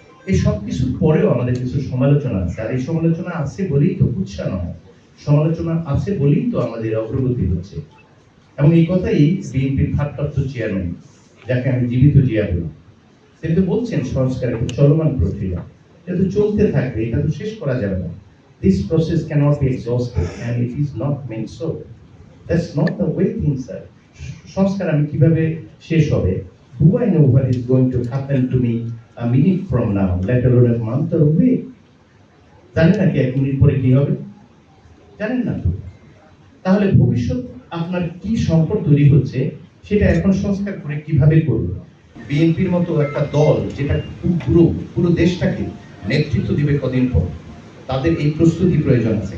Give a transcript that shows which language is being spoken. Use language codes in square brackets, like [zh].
[bn] এই সব কিছুর পরেও আমাদের কিছু সমালোচনা আছে, আর এই সমালোচনা আছে বলেই তো উৎসাহ নয়, সমালোচনা আছে বলেই তো আমাদের অগ্রগতি হচ্ছে। এবং এই কথাই বিএনপির ভারপ্রাপ্ত চেয়ারম্যান, যাকে আমি জীবিত জিয়া বলি, তিনি তো বলছেন সংস্কার একটা চলমান প্রক্রিয়া, এটা তো চলতে থাকবে, এটা তো শেষ করা যাবে না। [en] This process cannot be exhausted and it is not meant so. That's not the way things are. [bn] সংস্কার আমি কিভাবে শেষ হবে? [en] Do I know what is going to happen to me a minute from now, let alone a month or a week? [bn] জানেন নাকি 1 minute পরে কি হবে? জানেন না তো। তাহলে ভবিষ্যৎ আপনার কি সংকট তৈরি হচ্ছে সেটা এখন সংস্কার করে কিভাবে করবে? বিএনপির মতো একটা দল যেটা পুরো দেশটাকে নেতৃত্ব দিবে কদিন পর, তাদের এই প্রস্তুতি প্রয়োজন আছে।